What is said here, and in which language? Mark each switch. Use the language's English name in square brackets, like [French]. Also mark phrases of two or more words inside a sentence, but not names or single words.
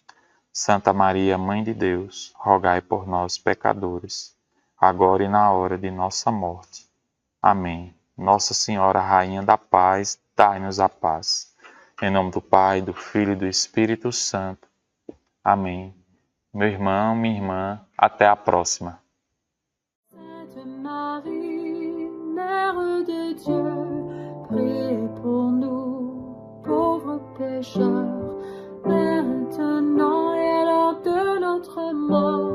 [Portuguese] Santa Maria, Mãe de Deus, rogai por nós, pecadores, agora e na hora de nossa morte. Amém. Nossa Senhora, Rainha da Paz, dai-nos a paz. Em nome do Pai, do Filho e do Espírito Santo. Amém. Meu irmão, minha irmã, até a próxima. [French] Sainte Marie, Mère de Dieu, priez pour nous, pauvres pécheurs, maintenant et à l'heure de notre mort.